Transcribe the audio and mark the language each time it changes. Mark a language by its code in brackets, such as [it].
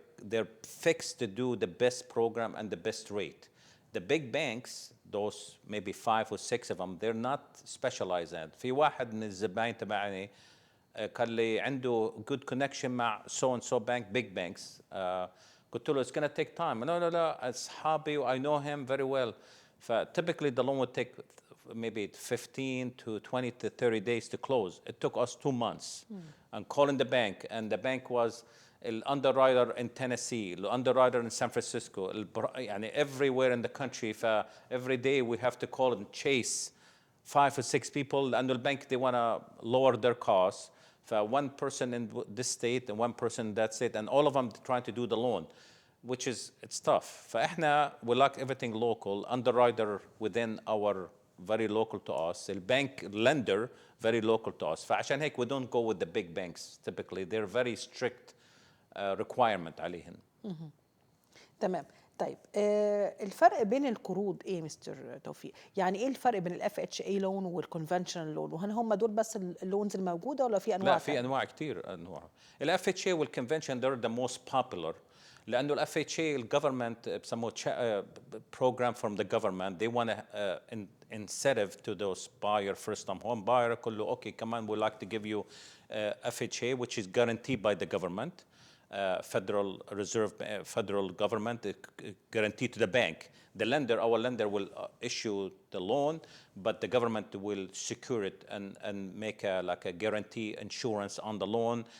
[en] They're fixed to do the best program and the best rate. The big banks, those maybe 5 or 6 of them, they're not specialized in it. [ar] في واحد من الزباين تبعي قال لي عنده [en] good connection [ar] مع [en] so and so bank, big banks. [ar] قلت له [en] it's gonna take time. [ar] لا أصحابي, [en] I know him very well. Typically the loan would take maybe 15 to 20 to 30 days to close. It took us 2 months. And calling the bank, and the bank was the underwriter in Tennessee, the underwriter in San Francisco, [ar] يعني [en] everywhere in the country. Every day we have to call and chase 5 or 6 people, and the bank, they want to lower their costs. One person in this state and one person in that state, and all of them trying to do the loan, which is, it's tough. [ar] فإحنا [en] we like everything local, underwriter within our very local to us, the bank lender very local to us. [ar] فعشان هيك [en] we don't go with the big banks typically. They're very strict requirement [ar] عليهم. تمام. طيب الفرق بين القروض ايه مستر توفيق؟ يعني ايه الفرق بين الاف اتش اي لون والكونفنشنال لون؟ وهل هم دول بس اللونز الموجوده ولا في انواع؟ لا في انواع كثير انواع. الاف اتش اي والكونفنشن [en] they're the most popular [ar] لانه الاف اتش اي الجفرمنت بسموه [en] program from the government. They want incentive to those buyer first time home buyer. [ar] كله اوكي كمان [en] we like to give you FHA which is guaranteed by the government. Federal Reserve, federal government guarantee to the bank. The lender, our lender will issue the loan, but the government will secure it and make like a guarantee insurance on the loan.